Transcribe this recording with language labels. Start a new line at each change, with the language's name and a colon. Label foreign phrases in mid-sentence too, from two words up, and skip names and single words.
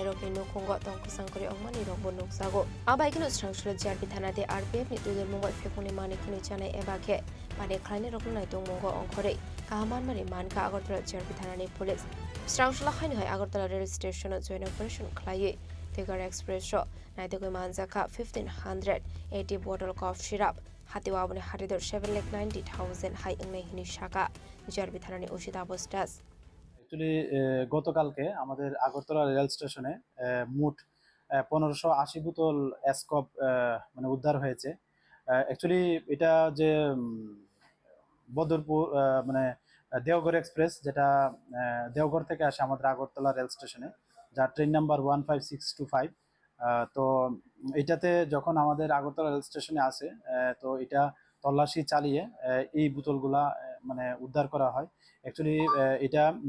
Kok Borok: rok ni nukhongo tong kusangkori ongmani rok bo nuksago abai kino srangsula jarbi thanate RPF ni tudur mungoi fekmuni mani khani chanai ebake mani khlaini rok nai tongmungo ongkhore kahaman mari manka Agartala JRP thanani police Srangshala khaini hai Agartala
English: rail station joint operation
Kok Borok: khlai Deoghar express ro naitugui manjakha 1580
English: bottle cough syrup
Kok Borok: hatiwa aboni hatidor 7,90,000 hai ingnai hini shaka JRP thanani usita postas
Bangla: অ্যাকচুয়ালি গতকালকে আমাদের আগরতলা রেল স্টেশনে মোট 1580 বোতল এসকপ মানে উদ্ধার হয়েছে অ্যাকচুয়ালি এটা যে বদরপুর মানে দেওঘর এক্সপ্রেস যেটা দেওঘর থেকে আসে আমাদের আগরতলা রেল স্টেশনে যার
English: train number
Bangla: 15625 তো এটাতে যখন আমাদের আগরতলা রেল স্টেশনে আসে তো এটা তল্লাশি চালিয়ে এই বোতলগুলা মানে উদ্ধার করা হয় অ্যাকচুয়ালি এটা